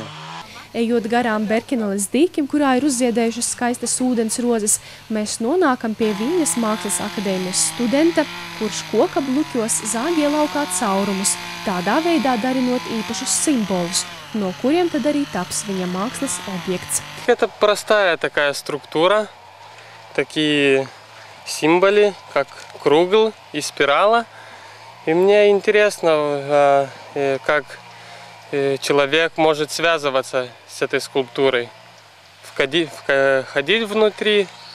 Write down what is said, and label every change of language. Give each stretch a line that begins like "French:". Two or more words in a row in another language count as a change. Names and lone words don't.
Latvian: Ejot garām Berkeneles dīkim, kurā ir uzziedējušas skaistas ūdens rozes, mēs nonākam pie Viļņas Mākslas akadēmijas studenta, kurš koka bluķos zāģē laukā caurumus, tādā veidā darinot īpašus simbolus, no kuriem tad arī taps viņa mākslas objekts.
Russian: Это простая такая структура, такие символы, как кругл и спирала. И мне интересно, как человек может связываться с этой скульптурой, ходить внутри.